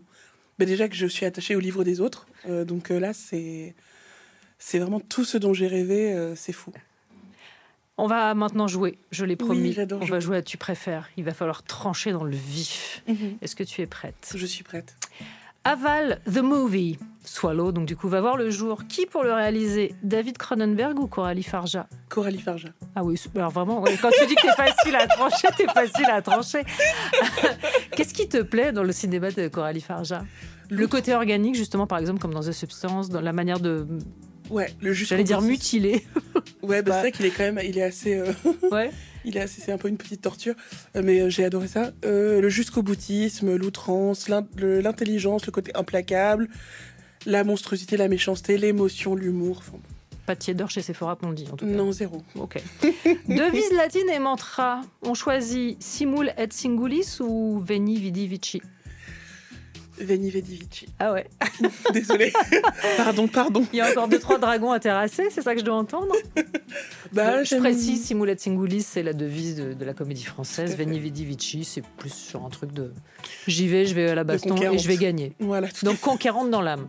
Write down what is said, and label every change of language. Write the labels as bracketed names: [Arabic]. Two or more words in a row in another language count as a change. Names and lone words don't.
[French] Mais déjà que je suis attachée au livre des autres, donc là, c'est vraiment tout ce dont j'ai rêvé, c'est fou. On va maintenant jouer, je l'ai promis. Oui, j'adore. On va jouer à Tu préfères. Il va falloir trancher dans le vif. Est-ce que tu es prête ? Je suis prête. Aval, [English] the movie. [French] Swallow, donc du coup, va voir le jour. Qui pour le réaliser ? David Cronenberg ou Coralie Farja ? Coralie Farja. Ah oui, alors vraiment, quand tu dis que t'es facile à trancher, t'es facile à trancher. Qu'est-ce qui te plaît dans le cinéma de Coralie Farja ? Le côté organique, justement, par exemple, comme dans The Substance, dans la manière de... Ouais, le jusqu'au J'allais dire mutilé. Ouais, c'est vrai qu'il est quand même... Il est assez... Ouais. C'est un peu une petite torture, mais j'ai adoré ça. Le jusqu'au boutisme, l'outrance, l'intelligence, le côté implacable, la monstruosité, la méchanceté, l'émotion, l'humour. Enfin... Pas de tièdeur chez Sephora Pondy, en tout cas. Non, zéro. Ok. Devise latine et mantra. On choisit [Latin] simul et singulis ou veni vidi vici ? Veni Vidi Vici. [French] Ah ouais. Désolée. Pardon. Il y a encore 2-3 dragons à terrasser, c'est ça que je dois entendre? Je précise, [Latin] Simoulet Singoulis, [French] c'est la devise de la comédie française. [Latin] Veni Vidi Vici, [French] c'est plus sur un truc de... J'y vais, je vais à la baston et je vais gagner. Voilà. Donc conquérante dans l'âme.